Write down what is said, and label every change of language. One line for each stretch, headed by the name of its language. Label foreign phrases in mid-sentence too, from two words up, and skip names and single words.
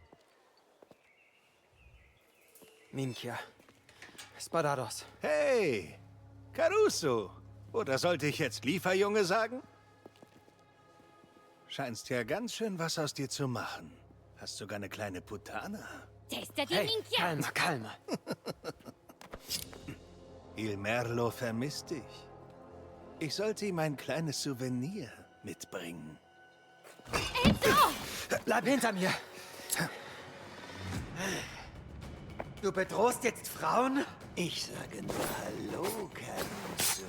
Sicilian: Minkia. Spadados.
German: Hey, Caruso. Oder sollte ich jetzt Lieferjunge sagen? Scheinst ja ganz schön was aus dir zu machen. Hast sogar eine kleine Putana. Testa die Hey,
Sicilian: Minchia!
Italian: calma, calma.
German: Il Merlo vermisst dich. Ich sollte ihm ein kleines Souvenir mitbringen. Bleib hinter mir. Du bedrohst jetzt Frauen? Ich sage nur Hallo, Caruso.